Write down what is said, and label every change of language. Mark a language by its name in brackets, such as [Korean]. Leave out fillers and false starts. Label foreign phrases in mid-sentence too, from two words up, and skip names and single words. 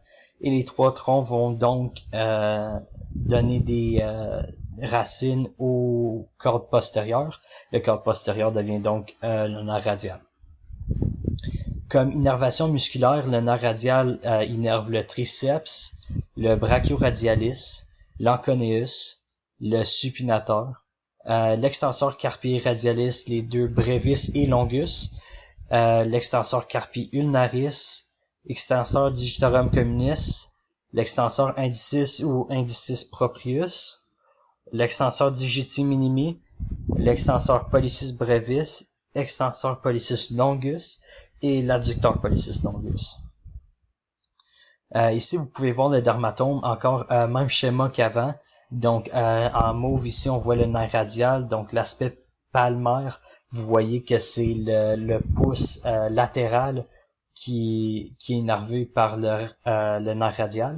[French] Et les trois troncs vont donc donner des racines aux cordes postérieures. Le corde postérieur devient donc le nerf radial. Comme innervation musculaire, le nerf radial innerve le triceps, le brachioradialis, l'anconeus, le supinateur, l'extenseur carpi radialis, les deux brevis et longus, l'extenseur carpi ulnaris, extenseur digitorum communis, l'extenseur indicis ou indicis proprius, l'extenseur digiti minimi, l'extenseur pollicis brevis, extenseur pollicis longus et l'adducteur pollicis longus. Ici, vous pouvez voir le dermatome, encore même schéma qu'avant. Donc, en mauve, ici, on voit le nerf radial. Donc, l'aspect palmaire, vous voyez que c'est le pouce latéral qui est innervé par le nerf radial.